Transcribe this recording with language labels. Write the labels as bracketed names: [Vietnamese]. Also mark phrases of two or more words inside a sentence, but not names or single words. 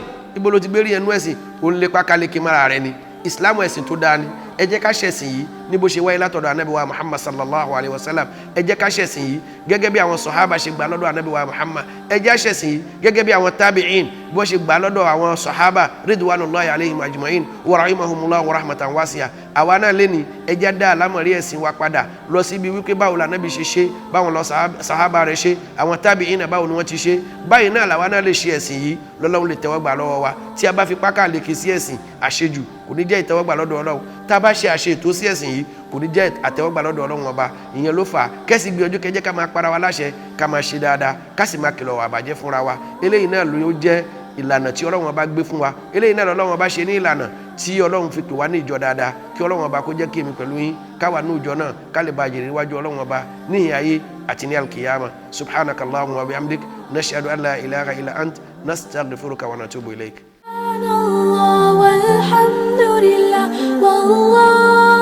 [Yoruba] Ibo ló ti gbé rí ẹnu ẹ̀sìn? Ó ń lépa kálíkì mara rẹ ni. Ìsìlámù ẹ̀sìn tó dáa ni. Ẹ jẹ́ ká ṣẹ̀sìn yìí ní bó ṣe wáyé látọ̀dọ̀ anabi wa muhammad [Arabic] صلى الله عليه وسلم [Yoruba] ẹ jẹ́ ká ṣẹ̀sìn yìí gẹ́gẹ́ bí àwọn sọ̀hábà ṣe gbà lọ́dọ̀ anabi wa muhammad ẹ jẹ́ ṣẹ̀sìn yìí gẹ́gẹ́ bí àwọn tabi'in bó ṣe gbà lọ́dọ̀ àwọn sọ̀hábà [Arabic] رضوان الله عليهم أجمعين ورحمهم الله ورحمة واسعة [Yoruba] àwa náà lẹ́ni ẹ jẹ́ dá àlámọ̀rí ẹ̀sìn wa padà lọ síbi wípé báwo la anabi ṣe ṣe báwọn lọ sọ̀hábà rẹ̀ ṣe àwọn tabi'in báwo ni wọ́n ti ṣe báyìí náà làwa náà lè ṣe ẹ̀sìn yìí lọ́lọ́run lè tẹ́wọ́gbà lọ́wọ́ wa tí a bá fi pákà lè kí sí ẹ̀sìn àṣejù kò ní jẹ́ ìtẹ́wọ́gbà lọ́dọ̀ ọlọ́run tá a bá ṣe àṣe ètò sí ẹ̀sìn yìí kò ní jẹ́ àtẹ́wọ́gbà lọ́dọ̀ ọlọ́run ọba ìyẹn ló fà á kẹ́sì gbìyànjú kẹjẹ́ ká máa para wa láṣẹ ká máa ṣe dáadáa ká sì máa kìlọ̀ àbàjẹ́ fúnra wa eléyìí náà ló jẹ́ ìlànà tí ọlọ́run ọba gbé fún wa eléyìí náà lọ́lọ́run ọba ṣe ní ìlànà tí ọlọ́run fi pè wá ní ìjọ dáadáa kí ọlọ́run ọba kó jẹ́ kí èmi pẹ̀lú yín káwa ní ìjọ náà ká lè bá jèrè níwájú ọlọ́run ọba ní ìhìn ayé àti ní alkiyama [Arabic] سبحانك اللهم وبحمدك نشهد أن لا إله إلا أنت نستغفرك ونتوب إليك. والحمد لله والله